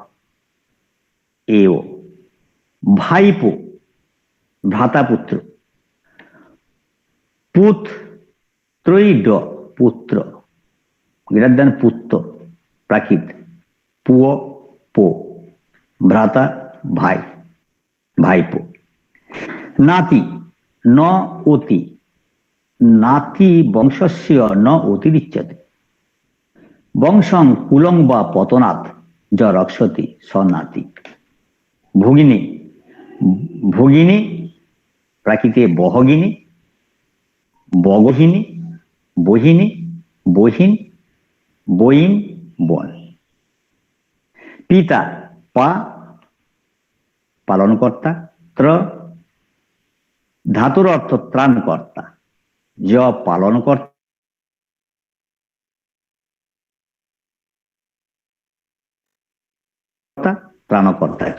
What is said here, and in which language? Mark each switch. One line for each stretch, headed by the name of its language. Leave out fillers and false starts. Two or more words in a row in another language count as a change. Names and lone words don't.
Bangla: এও ভাইপো ভ্রাতাপুত্র পুত্রৈড পুত্র
English: greater than
Bangla: পুত্র প্রাকৃত পুয় পো ভ্রাতা ভাই ভাইপো।
Sanskrit: নাতি ন অতি নাতি বংশস্য ন অতিরিচ্যতে বংশং কুলং বা পতনাৎ য রক্ষতি স নাতি।
Bangla: ভগিনী ভগিনী প্রাকৃতে বহগিনী বগহিনী বহিনী বহিন বইন বন। পিতা পা পালনকর্তা ত্র ধাতুর অর্থ ত্রাণকর্তা য পালনকর্তা ত্রাণকর্তা চ।